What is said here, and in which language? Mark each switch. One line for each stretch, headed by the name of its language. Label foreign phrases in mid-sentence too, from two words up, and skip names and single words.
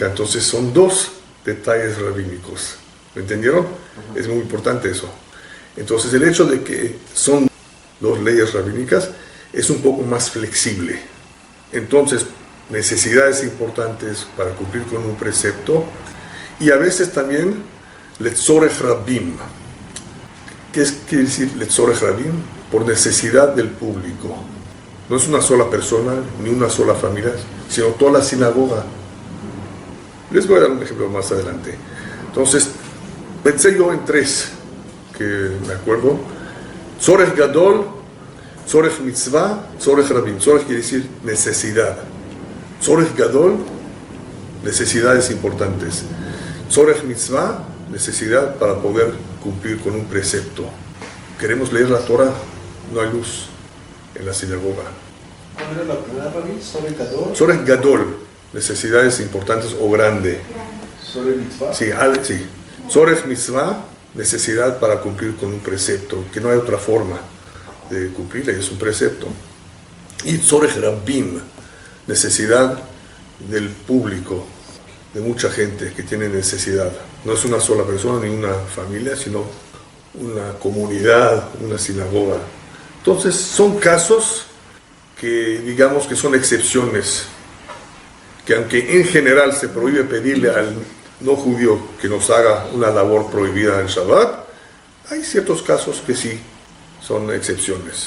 Spanish: Entonces, son dos detalles rabínicos. ¿Me entendieron? Es muy importante eso. Entonces, el hecho de que son dos leyes rabínicas es un poco más flexible. Entonces, necesidades importantes para cumplir con un precepto, y a veces también
Hebrew: letzorech rabim.
Spanish: ¿Qué quiere decir
Hebrew: letzorech rabim?
Spanish: Por necesidad del público. No es una sola persona, ni una sola familia, sino toda la sinagoga. Les voy a dar un ejemplo más adelante. Entonces, pensé yo en tres, que me acuerdo:
Hebrew: tzorech gadol, tzorech mitzvah, tzorech rabim.
Spanish: Tzorech quiere decir necesidad.
Hebrew: Tzorech gadol,
Spanish: necesidades importantes.
Hebrew: Tzorech mitzvah,
Spanish: necesidad para poder cumplir con un precepto. Queremos leer la Torah, no hay luz en la sinagoga. ¿Cuál era la primera, Rabí?
Hebrew: ¿Tzorech gadol? Tzorech gadol,
Spanish: necesidades importantes o grande.
Hebrew: ¿Tzorech mitzvah?
Spanish: Sí, sí.
Hebrew: Tzorech mitzvah,
Spanish: necesidad para cumplir con un precepto, que no hay otra forma de cumplirle, es un precepto.
Hebrew: Y tzorech rabim,
Spanish: necesidad del público, de mucha gente que tiene necesidad. No es una sola persona ni una familia, sino una comunidad, una sinagoga. Entonces, son casos que digamos que son excepciones, que aunque en general se prohíbe pedirle al no judío que nos haga una labor prohibida en Shabbat, hay ciertos casos que sí son excepciones.